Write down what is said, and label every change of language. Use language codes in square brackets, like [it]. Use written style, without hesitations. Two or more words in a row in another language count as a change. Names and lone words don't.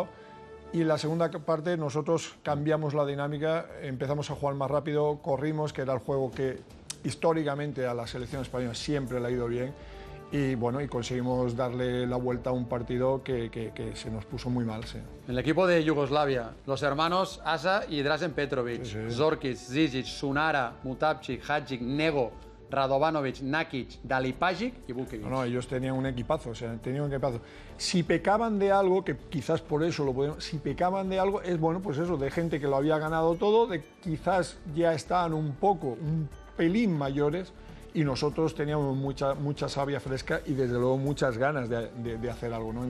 [es] Y en la segunda parte nosotros cambiamos la dinámica, empezamos a jugar más rápido, corrimos, que era el juego que históricamente a la selección española siempre le ha ido bien. Y bueno, y conseguimos darle la vuelta a un partido que se nos puso muy mal. Sí. El equipo de Yugoslavia, los hermanos Asa y Dražen Petrovic, Zorkic, Zizic, Sunara, Mutapcic, Hadžić, Nego, Radovanovic, Nakic, Dalipagic y Vukovic. No, ellos tenían un equipazo, o sea, tenían un equipazo. Si pecaban de algo, que quizás por eso lo podemos, si pecaban de algo, es bueno, pues eso, de gente que lo había ganado todo, de quizás ya estaban un pelín mayores, y nosotros teníamos mucha savia fresca y desde luego muchas ganas de hacer algo, ¿no?